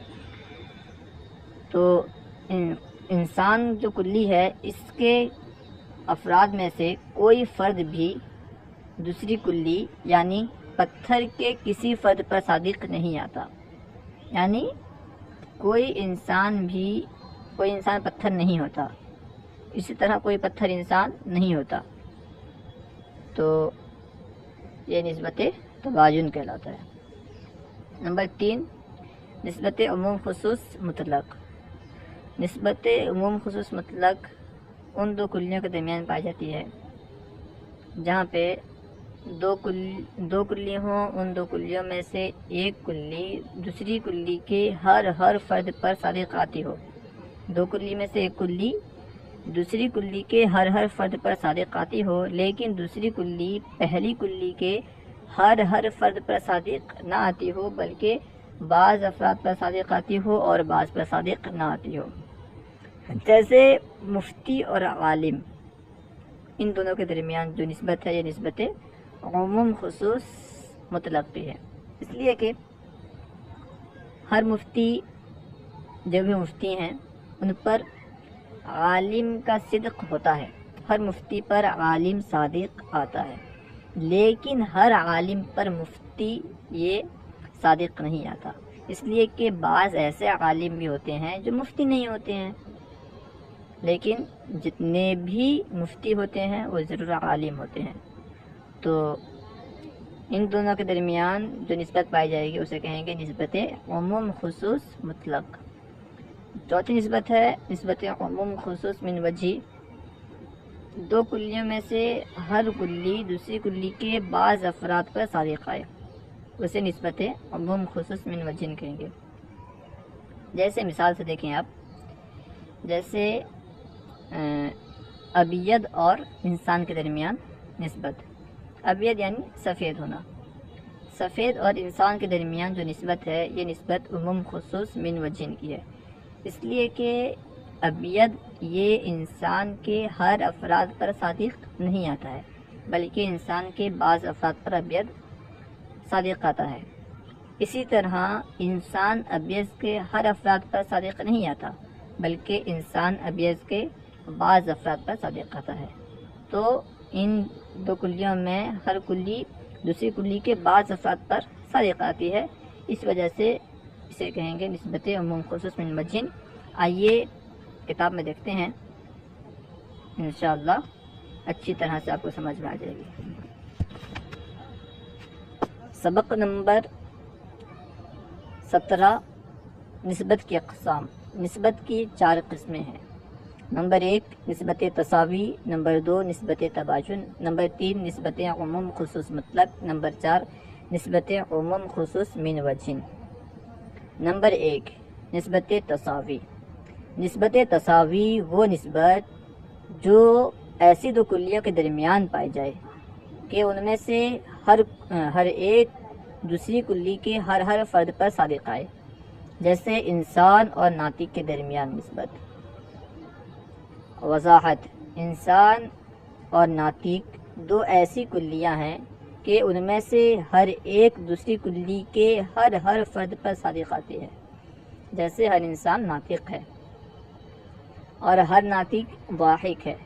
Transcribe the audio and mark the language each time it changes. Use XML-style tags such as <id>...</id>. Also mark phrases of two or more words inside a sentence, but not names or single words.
<ur>تو انسان جو کلی ہے، اس کے افراد میں سے کوئی فرد بھی دوسری کلی یعنی پتھر کے کسی فرد پر صادق نہیں آتا، یعنی کوئی انسان پتھر نہیں ہوتا، اسی طرح کوئی پتھر انسان نہیں ہوتا، تو یہ نسبت تباین کہلاتا ہے۔ نمبر 3 نسبت عموم خصوص مطلق۔ نسبت عموم خصوص مطلق ان دو کلیوں کے درمیان پائی جاتی ہے جہاں پہ دو کلی ہوں، ان دو کلیوں میں سے ایک کلی دوسری کلی کے ہر فرد پر صادق آتی ہو۔ دو کلی میں سے ایک کلی دوسری کلی کے ہر فرد پر صادق آتی ہو، لیکن دوسری کلی پہلی کلی کے ہر فرد پر صادق نہ آتی ہو، بلکہ بعض افراد پر صادق آتی ہو اور بعض پر صادق نہ آتی ہو۔ جیسے مفتی اور عالم، ان دونوں کے درمیان جو نسبت ہے یہ نسبت عموم خصوص مطلق بھی ہے، اس لیے کہ ہر مفتی، جو بھی مفتی ہیں، ان پر عالم کا صدق ہوتا ہے، ہر مفتی پر عالم صادق آتا ہے، لیکن ہر عالم پر مفتی یہ صادق نہیں آتا، اس لیے کہ بعض ایسے عالم بھی ہوتے ہیں جو مفتی نہیں ہوتے ہیں، لیکن جتنے بھی مفتی ہوتے ہیں وہ ضرور عالم ہوتے ہیں۔ تو ان دونوں کے درمیان جو نسبت پائی جائے گی اسے کہیں گے نسبت عموم خصوص مطلق۔ چوتھی نسبت ہے نسبت عموم خصوص من وجہ۔ دو کلیوں میں سے ہر کلی دوسری کلی کے بعض افراد پر صادق آئے، اسے نسبت عموم خصوص من وجہ کہیں گے۔ جیسے مثال سے دیکھیں آپ، جیسے ابید اور انسان کے درمیان نسبت۔ ابید یعنی سفید ہونا، سفید اور انسان کے درمیان جو نسبت ہے یہ نسبت عموم خصوص من وجہ کی ہے، اس لیے کہ ابیض یہ انسان کے ہر افراد پر صادق نہیں آتا ہے، بلکہ انسان کے بعض افراد پر ابیض صادق آتا ہے۔ اسی طرح انسان ابیض کے ہر افراد پر صادق نہیں آتا، بلکہ انسان ابیض کے بعض افراد پر صادق آتا ہے۔ تو ان دو کلیوں میں ہر کلی دوسری کلی کے بعض افراد پر صادق آتی ہے، اس وجہ سے اسے کہیں گے نسبت عموم خصوص من وجہ۔ آئیے کتاب میں دیکھتے ہیں، انشاءاللہ اچھی طرح سے آپ کو سمجھ میں آ جائے گی۔ سبق نمبر 17، نسبت کی اقسام۔ نسبت کی 4 قسمیں ہیں۔ نمبر 1 نسبت تساوی، نمبر 2 نسبت تباین، نمبر 3 نسبت عموم خصوص مطلق، نمبر 4 نسبت عموم خصوص من وجہ۔ نمبر 1 نسبت تساوی۔ نسبت تساوی وہ نسبت جو ایسی دو کلیوں کے درمیان پائی جائے کہ ان میں سے ہر ایک دوسری کلی کے ہر فرد پر صادق آئے، جیسے انسان اور ناطق کے درمیان نسبت۔ وضاحت: انسان اور ناطق دو ایسی کلیاں ہیں کہ ان میں سے ہر ایک دوسری کلی کے ہر فرد پر صادق آتی ہے، جیسے ہر انسان ناطق ہے اور ہر ناطق ضاحک ہے۔</ur>